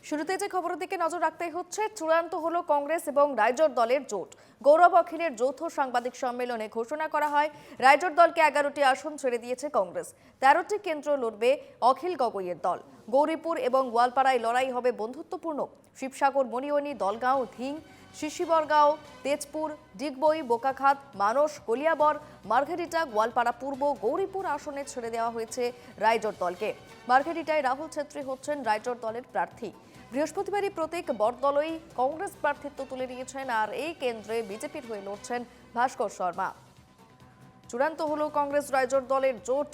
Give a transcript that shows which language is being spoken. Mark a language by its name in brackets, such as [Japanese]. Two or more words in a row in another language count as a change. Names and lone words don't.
[Bangla] শুরুতে যে খবরের দিকে নজর রাখতেই হচ্ছে, চূড়ান্ত হলো কংগ্রেস এবং রাইজোট দলের জোট। গৌরব অখিলের যৌথ সাংবাদিক সম্মেলনে ঘোষণা করা হয়, রাইজোট দলকে 11টি আসন ছেড়ে দিয়েছে কংগ্রেস। 13টি কেন্দ্র লড়বে অখিল গগৈয়ের দল। গৌরীপুর এবং গোয়ালপাড়ায় লড়াই হবে বন্ধুত্বপূর্ণ। শিবসাগর, মনিয়নি, দলগাঁও, ধিং, শিশিবরগাঁও, তেজপুর, ডিগবই, বোকাখাত, মানস, কলিয়াবর, মার্ঘেরিটা, গোয়ালপাড়া পূর্ব, গৌরীপুর আসনে ছেড়ে দেওয়া হয়েছে রাইজোট দলকে। মার্ঘেরিটায় রাহুল ছেত্রী হচ্ছেন রাইজোট দলের প্রার্থী। বৃহস্পতিবারই প্রতীক বরদলই কংগ্রেস প্রার্থিত্ব তুলে নিয়েছেন, আর এই কেন্দ্রে বিজেপির হয়ে লড়ছেন ভাস্কর শর্মা। চূড়ান্ত হলো কংগ্রেস রাইজোট দলের জোট।